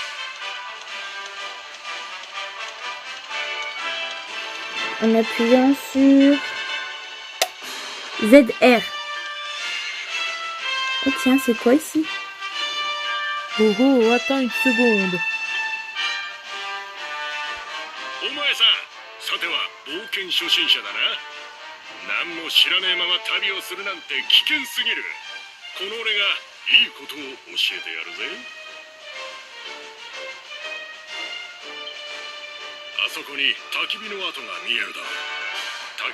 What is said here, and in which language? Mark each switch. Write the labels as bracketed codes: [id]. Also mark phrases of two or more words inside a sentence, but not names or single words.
[fr] En appuyant sur ZR. Oh tiens, c'est quoi ici? Oh oh, attends une seconde. [ja] お前さん、さては冒険初心者だな。何も知らねえまま旅をするなんて危険すぎる。この俺がいいことを教えてやるぜ。あそこに焚き火の跡が見えるだろう。